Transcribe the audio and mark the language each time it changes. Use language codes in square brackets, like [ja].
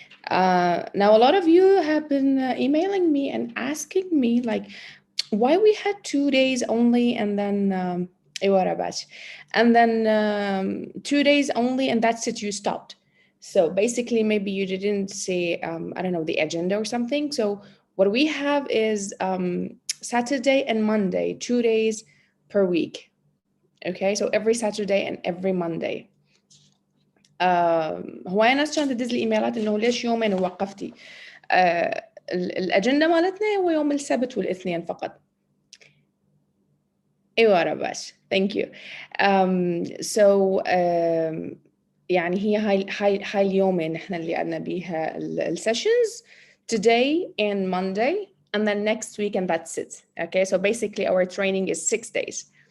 [en] Now, a lot of you have been emailing me and asking me, like, why we had 2 days only and then Ewarabash, and then 2 days only and that's it, you stopped. So basically, maybe you didn't see, I don't know, the agenda or something. So what we have is Saturday and Monday, 2 days per week. Okay, so every Saturday and every Monday. [ar] هواية ناس كانت تدز لي ايميلات انه ليش يومين ووقفتي. الاجنده مالتنا هو يوم السبت والاثنين فقط. ايوه رباش. [en] Thank you. So [ar] يعني هي هاي اليومين احنا اللي عندنا بيها السيشنز [en] today and Monday and then next week and that's it. Okay, so basically our training is 6 days.